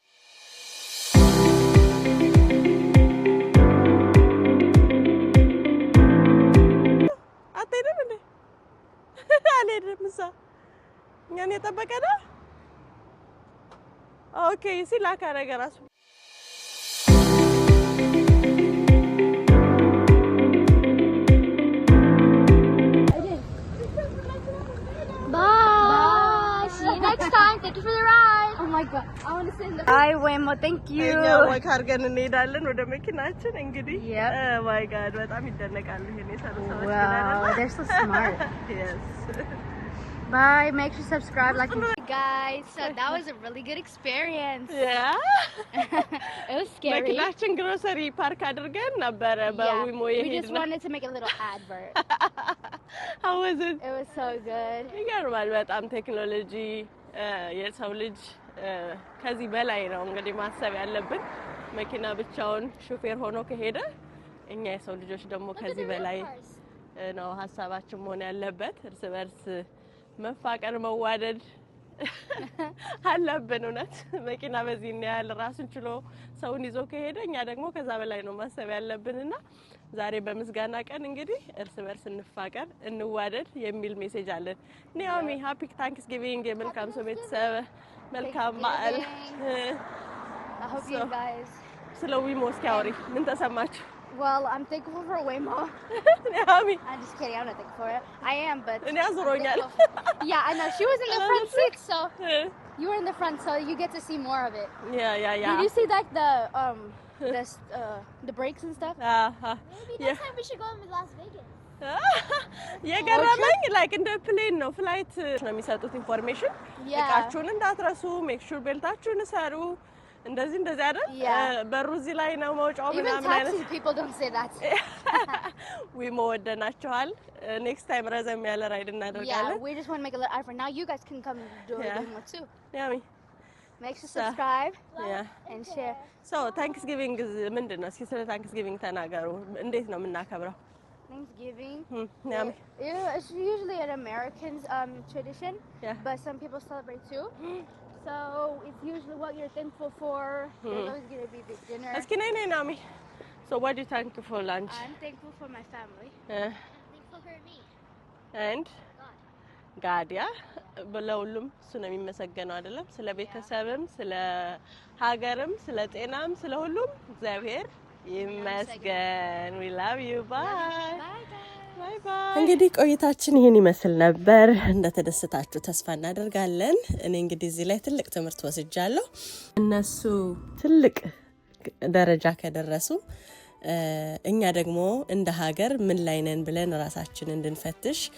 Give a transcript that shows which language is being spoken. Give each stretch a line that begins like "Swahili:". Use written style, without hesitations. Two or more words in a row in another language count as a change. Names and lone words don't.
Amharic: አትሄድም እንዴ አልሄድም እዛ እኛን የጠበቀ ነው ኦኬ እዚህ ላካ ነገር ራሱ
English: Bye. See you next time. Thank you for the ride. Oh my god. I want to sit in the. Bye, Waymo. Thank you.
Amharic: ወክ አድርገን እንሄዳለን ወደ መኪናችን እንግዲህ
English: Yep. my god
Amharic: በጣም ይደነቃሉ ይሄን የሰሩ ሰዎች
English: Wow, they're so smart. yes Bye. Make sure to subscribe, like, and guys. So that was a really good experience. yeah It was scary.
Amharic: መኪናችን ግሮሰሪ ፓርክ አድርገን ነበረ በዊሞ
English: we just
Amharic: የሄድነው
English: wanted to make a little advert. how was it It was so good.
Amharic: ይገርማል በጣም ቴክኖሎጂ የሰው ልጅ ከዚህ በላይ ነው እንግዲህ ማሰብ ያለብን መኪና ብቻውን ሹፌር ሆኖ ከሄደ እኛ የሰው ልጆች ደግሞ ከዚህ በላይ ነው ሐሳባችን መሆን ያለበት እርስ በርስ መፋቀር መዋደድ አለብን እውነት መኪና በዚህ ነው ያለ ራሱን ችሎ ሰውን ይዞ ከሄደኛ ደግሞ ከዛ በላይ ነው ማሰብ ያለብንና ዛሬ በምስጋና ቀን እንግዲህ እርስ በርስ እንፋቀር እንዋደድ የሚል ሜሴጅ አለን ኒያሚ
English: Happy Thanksgiving
Amharic: መልካም ሰው ቤተሰብ መልካም በዓል
English: I hope you guys
Amharic: ስለ ዊሞ እስኪያወሪ ምን ተሰማችሁ
English: Well, I'm thankful for Waymo. Niami. I'm just kidding. I'm not thankful for it. I am, but yeah, I know. She was in the front seat, so you were in the front, so you get to see more of it. Yeah. Did you see like the brakes and stuff? Maybe next time we should go in Las Vegas.
Amharic: የገረመኝ like እንደ ፕሌን ነው ፍላይት ነው የሚሰጡት ኢንፎርሜሽን እቃችሁን እንዳትረሱ
English: make sure
Amharic: ቤልታችሁን ሰሩ እንደዚህ አይደል በሩ እዚህ ላይ ነው መውጫው ምናምን አይነት
English: people don't say that
Amharic: we መወደናቸዋል
English: next time
Amharic: ረዘም ያለ ራይድ እናደርጋለን
English: we just want to make a little effort now you guys can come do it more too Yummy make sure to subscribe and share
Amharic: so Thanksgiving ምንድነው እስኪ ስለ Thanksgiving ተናገሩ እንዴት ነው የምናከብረው
English: Thanksgiving Yummy it's usually an American's tradition but some people celebrate too So it's usually what you're thankful for. There's always going to be big dinner. Askinay Nami. So what do you thankful for lunch? I'm thankful for my family. I'm thankful for me. And God, yeah.
Amharic: በለውሉም እሱን የሚመሰገነው አይደለም ስለ ቤተሰብም ስለ ሀገርም ስለ ጤናም ስለ ሁሉም እግዚአብሔር ይመስገን
English: we love you bye bye
Amharic: bye እንግዲህ ቆይታችን ይሄን ይመስል ነበር እንደተደሰታችሁ ተስፋ እናደርጋለን እኔ እንግዲህ እዚህ ላይ ትልቅ ትምህርት ወስጃለሁ እነሱ ትልቅ ደረጃ ከደረሱ እኛ ደግሞ እንደ ሀገር ምን ላይ ነን ብለን ራሳችንን እንድንፈትሽ